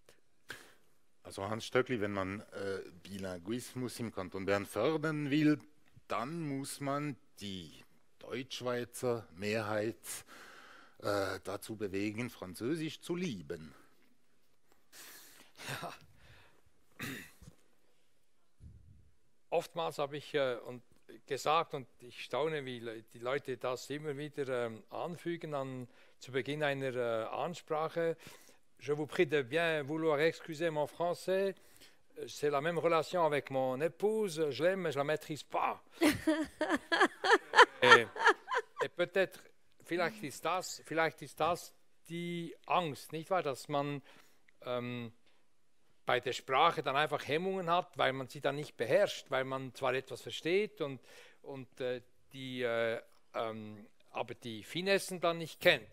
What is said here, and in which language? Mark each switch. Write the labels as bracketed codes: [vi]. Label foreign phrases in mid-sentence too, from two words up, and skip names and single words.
[de] Also Hans Stöckli, wenn man Bilinguismus im Kanton Bern fördern will, dann muss man die Deutschschweizer Mehrheit dazu bewegen, Französisch zu lieben. Ja. Oftmals habe ich gesagt, und ich staune, wie die Leute das immer wieder anfügen zu Beginn einer Ansprache. [fr] Je vous prie de bien vouloir excuser mon français. C'est la même relation avec mon épouse. Je l'aime, mais je la maîtrise pas. et peut-être, [de] vielleicht ist das die Angst, nicht wahr, dass man bei der Sprache dann einfach Hemmungen hat, weil man sie dann nicht beherrscht, weil man zwar etwas versteht aber die Finessen dann nicht kennt.